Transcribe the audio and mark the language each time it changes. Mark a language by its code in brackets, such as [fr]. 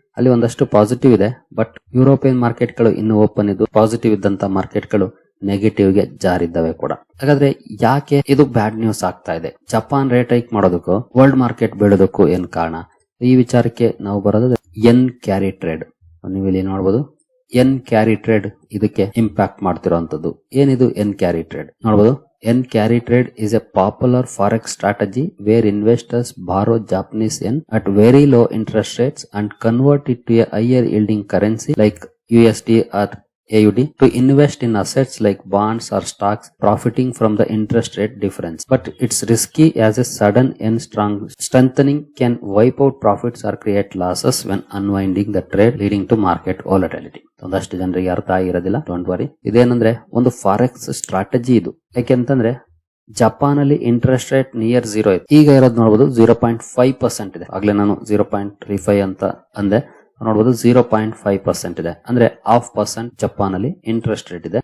[kn] ಅಲ್ಲಿ ಒಂದಷ್ಟು ಪಾಸಿಟಿವ್ ಇದೆ. ಬಟ್ ಯುರೋಪಿಯನ್ ಮಾರ್ಕೆಟ್ ಗಳು ಇನ್ನು ಓಪನ್ ಇದ್ದು ಪಾಸಿಟಿವ್ ಇದ್ದಂತ ಮಾರ್ಕೆಟ್ ಗಳು ನೆಗೆಟಿವ್ ಗೆ ಜಾರಿದ್ದಾವೆ ಕೂಡ. ಹಾಗಾದ್ರೆ ಯಾಕೆ ಇದು ಬ್ಯಾಡ್ ನ್ಯೂಸ್ ಆಗ್ತಾ ಇದೆ? ಜಪಾನ್ ರೇಟ್ ಹೈಕ್ ಮಾಡೋದಕ್ಕೂ ವರ್ಲ್ಡ್ ಮಾರ್ಕೆಟ್ ಬೀಳೋದಕ್ಕೂ ಏನ್ ಕಾರಣ? ಈ ವಿಚಾರಕ್ಕೆ ನಾವು ಬರೋದು ಎನ್ ಕ್ಯಾರಿ ಟ್ರೇಡ್. ನೀವು ಇಲ್ಲಿ ನೋಡಬಹುದು ಎನ್ ಕ್ಯಾರಿ ಟ್ರೇಡ್ ಇದಕ್ಕೆ ಇಂಪ್ಯಾಕ್ಟ್ ಮಾಡ್ತಿರೋಂಥದ್ದು. ಏನಿದು ಎನ್ ಕ್ಯಾರಿ ಟ್ರೇಡ್ ನೋಡಬಹುದು. [en] Yen carry trade is a popular forex strategy where investors borrow Japanese yen at very low interest rates and convert it to a higher yielding currency like USD or AUD to invest in assets like bonds or stocks, profiting from the interest rate difference. But it's risky as a sudden yen strengthening can wipe out profits or create losses when unwinding the trade, leading to market volatility. [kn] ಒಂದಷ್ಟು ಜನರಿಗೆ ಅರ್ಥ ಆಗಿರೋದಿಲ್ಲ. [en] Don't worry. [kn] ಇದೇನಂದ್ರೆ ಒಂದು forex strategy ಇದು. ಯಾಕೆಂತಂದ್ರೆ Japan ಅಲ್ಲಿ interest rate near 0 ಇದೆ. ಈಗ ಇರೋದು ನೋಡಬಹುದು 0.5% ಇದೆ. ಆಗ್ಲೇ ನಾನು 0.35 ಅಂತ ಅಂದೆ. ನೋಡಬಹುದು 0.5% ಇದೆ. ಅಂದ್ರೆ 0.5% ಜಪಾನ್ ಅಲ್ಲಿ ಇಂಟ್ರೆಸ್ಟ್ ರೇಟ್ ಇದೆ.